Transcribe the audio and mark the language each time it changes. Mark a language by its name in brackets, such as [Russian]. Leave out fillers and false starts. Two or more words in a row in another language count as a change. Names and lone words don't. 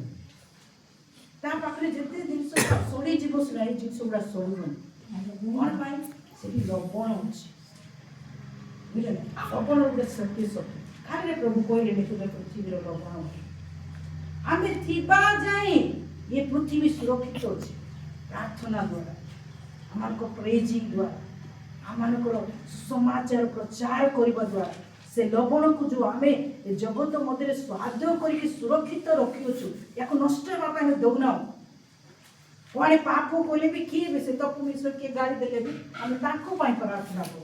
[Odia] ତା ପାଖରେ ଯେତେ ଜିନିଷ ସଢ଼ିଯିବ ସେଟା ଏଇ ଜିନିଷ ଗୁଡ଼ା ସଢ଼ୁନି। କଣ ପାଇଁ? ସେଠି ଲବଣ ଅଛି। ବୁଝିଲେ ନା? ଲବଣ ଗୋଟେ ଶକ୍ତି ଖାଲି ପ୍ରଭୁ କହିଲେ ଦେଖିବେ ପୃଥିବୀର ଲବଣ ଅଛି। ଆମେ ଥିବା ଯାଏ [Hindi] ये पृथ्वी सुरक्षित अच्छे प्रार्थना द्वारा हमारे प्रेजिंग द्वारा [Odia] ଆମମାନଙ୍କର ସମାଚାର ପ୍ରଚାର କରିବା ଦ୍ୱାରା ସେ ଲବଣକୁ ଯେଉଁ ଆମେ ଏ ଜଗତ ମଧ୍ୟରେ ସ୍ୱାଦ କରିକି ସୁରକ୍ଷିତ ରଖିଅଛୁ ୟାକୁ ନଷ୍ଟ ହେବା ପାଇଁ ଆମେ ଦେଉନାହୁଁ। କୁଆଡ଼େ ପାପ କଲେ ବି କିଏ ବି ସେ ତପୁ ମିଶ୍ର କିଏ ଗାଳି ଦେଲେ ବି ଆମେ ତାଙ୍କ ପାଇଁ ପ୍ରାର୍ଥନା କରୁ।